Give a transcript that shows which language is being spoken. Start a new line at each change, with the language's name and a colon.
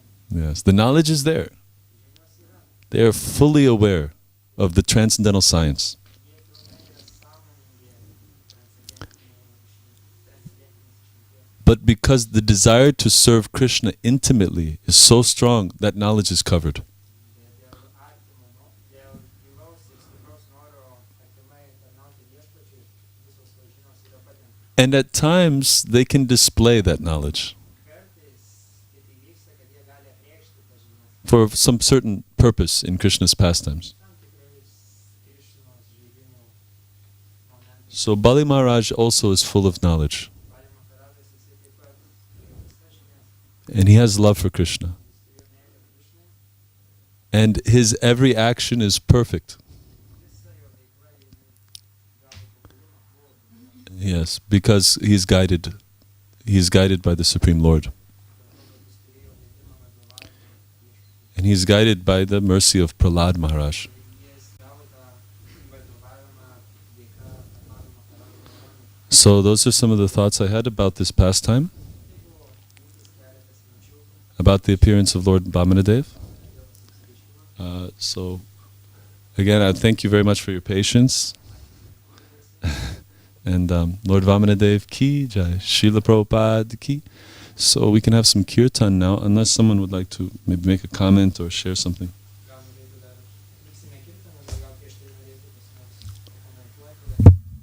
English: Yes, the knowledge is there. They are fully aware of the transcendental science. But because the desire to serve Krishna intimately is so strong, that knowledge is covered.
Lithuanian: Dėl gilaus ir stipraus noro artimai tarnauti viešpačiui, visos tos žinios yra padengtos.
English: And at times, they can display that knowledge
Lithuanian: Kartais taip įvyksta, kad jie gali apreikšti tas žinias
English: for some certain purpose in Krishna's pastimes.
Lithuanian: tam tikrais Krišnos žaidimų momentais.
English: So Bali Maharaj also is full of knowledge,
Lithuanian: Bali Maharajas jisai taip pat turi visas žinias,
English: and he has love for Krishna.
Lithuanian: jis turėjo meilę Krišnai,
English: And his every action is perfect.
Lithuanian: visa jo veikla jinai gavo tobulumą, buvo tobulumą.
English: Yes, because he's guided by the Supreme Lord.
Lithuanian: Dėl to, kad jis turėjo vedimą vadovavimą viešpačiui.
English: And he's guided by the mercy of Prahlad Maharaj.
Lithuanian: Ir jis gavo tą vadovavimą dėka Bali Maharajo.
English: So those are some of the thoughts I had about this pastime,
Lithuanian: Tai buvo mintis keletas minčių
English: about the appearance of Lord Vamanadev.
Lithuanian: dėl apsireiškimo.
English: So again, I thank you very much for your patience. And Lord Vamanadev ki jai, Srila Prabhupada ki. So we can have some kirtan now, unless someone would like to maybe make a comment or share something.
Lithuanian: Gal norėtų dar liksime kirtaną, bet gal prieš tai norėtų kas nors pakomentuoti.